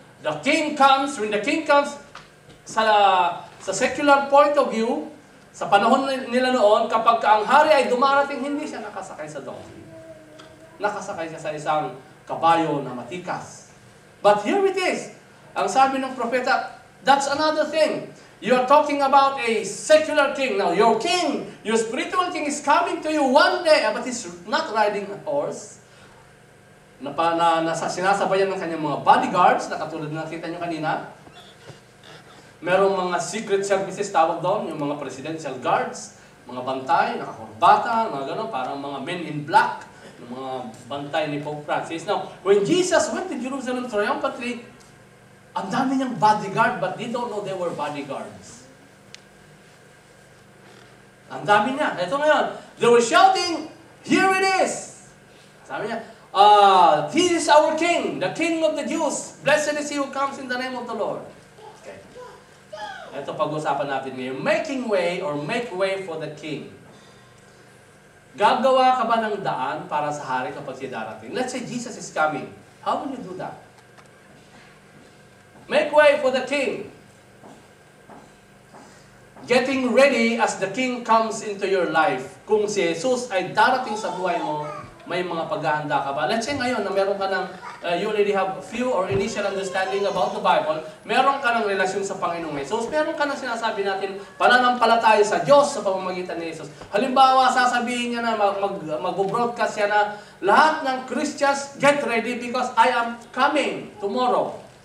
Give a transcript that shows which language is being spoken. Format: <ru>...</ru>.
<en>The king comes, when the king comes,</en> <tl>sa secular point of view, sa panahon nila noon, kapag ang hari ay dumarating, hindi siya nakasakay sa donkey. Nakasakay siya sa isang kabayo na matikas.</tl> <en>But here it is.</en> <tl>Ang sabi ng propeta,</tl> <en>that's another thing. You are talking about a secular king. Now, your king, your spiritual king is coming to you one day, but he's not riding a horse.</en> <tl>Sinasabayan ng kanyang mga bodyguards, na katulad na nakita nyo kanina. Merong mga secret services tawag doon, yung mga presidential guards, mga bantay, nakakurbata, mga gano'n, parang mga men in black, yung mga bantay ni Pope Francis.</tl> <en>Now, when Jesus went to Jerusalem triumphantly,</en> <tl>ang dami niyang bodyguard,</tl> <en>but they don't know they were bodyguards.</en> <tl>Ang dami niya. Ito ngayon,</tl> <en>they were shouting, here it is!</en> <tl>Sabi niya,</tl> <en>he is our king, the king of the Jews. Blessed is he who comes in the name of the Lord. Okay.</en> <tl>Ito pag-usapan natin ngayon.</tl> <en>Making way or make way for the king.</en> <tl>Gagawa ka ba ng daan para sa hari kapag siya darating?</tl> <en>Let's say Jesus is coming. How will you do that? Make way for the king. Getting ready as the king comes into your life.</en> <tl>Kung si Jesus ay darating sa buhay mo, may mga paghahanda ka ba? Let's say ngayon na meron ka ng,</tl> <en>you already have few or initial understanding about the Bible,</en> <tl>meron ka ng relasyon sa Panginoong Jesus, meron ka ng sinasabi natin, pananampalataya sa Diyos sa pamamagitan ni Jesus. Halimbawa, sasabihin niya na, mag-broadcast siya na, lahat ng Christians,</tl> <en>get ready because I am coming tomorrow.</en>